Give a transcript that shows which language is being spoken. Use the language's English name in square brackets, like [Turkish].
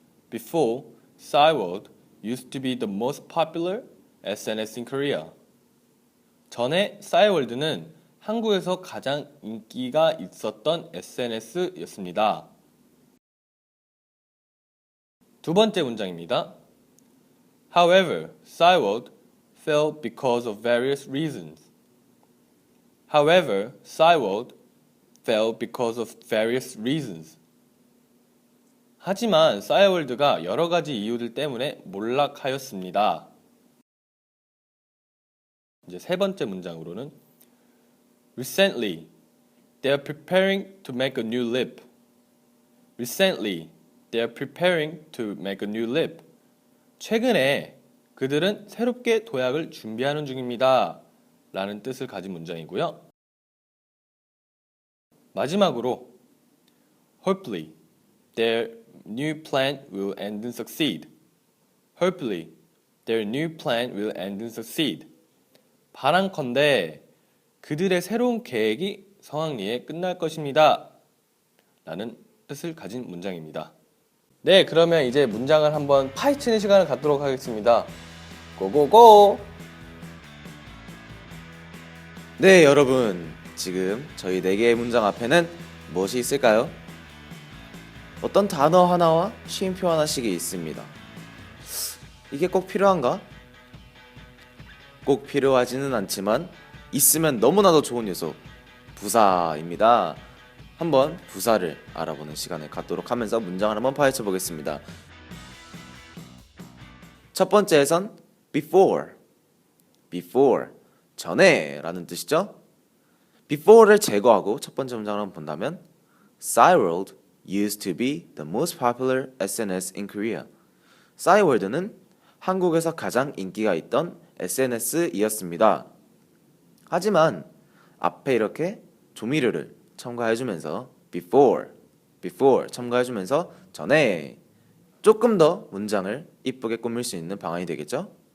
[English] Before, Cyworld used to be the most popular SNS in Korea. [Korean] 전에 싸이월드는 한국에서 가장 인기가 있었던 SNS였습니다. 두 번째 문장입니다. [English] However, Cyworld fell because of various reasons. However, Cyworld fell because of various reasons. [Korean] 하지만 싸이월드가 여러 가지 이유들 때문에 몰락하였습니다. 이제 세 번째 문장으로는 [English] Recently, they are preparing to make a new lip. Recently, they are preparing to make a new lip. [Korean] 최근에 그들은 새롭게 도약을 준비하는 중입니다. 라는 뜻을 가진 문장이고요. 마지막으로 [English] Hopefully, their new plan will end and succeed. Hopefully, their new plan will end and succeed. [Korean] 바람컨대 그들의 새로운 계획이 성황리에 끝날 것입니다. 라는 뜻을 가진 문장입니다. 네, 그러면 이제 문장을 한번 파헤치는 시간을 갖도록 하겠습니다. 고고고! 네, 여러분. 지금 저희 4개의 문장 앞에는 무엇이 있을까요? 어떤 단어 하나와 쉼표 하나씩이 있습니다. 이게 꼭 필요한가? 꼭 필요하지는 않지만 있으면 너무나도 좋은 요소, 부사입니다. 한번 부사를 알아보는 시간을 갖도록 하면서 문장을 한번 파헤쳐 보겠습니다. 첫 번째에선 before, before, 전에 라는 뜻이죠. before를 제거하고 첫 번째 문장을 한번 본다면 [English] Cyworld used to be the most popular SNS in Korea. [Korean] 싸이월드는 한국에서 가장 인기가 있던 SNS이었습니다. 하지만 앞에 이렇게 조미료를 첨가해주면서 before 첨가해주면서 전에 조금 더 문장을 이쁘게 꾸밀 수 있는 방안이 되겠죠?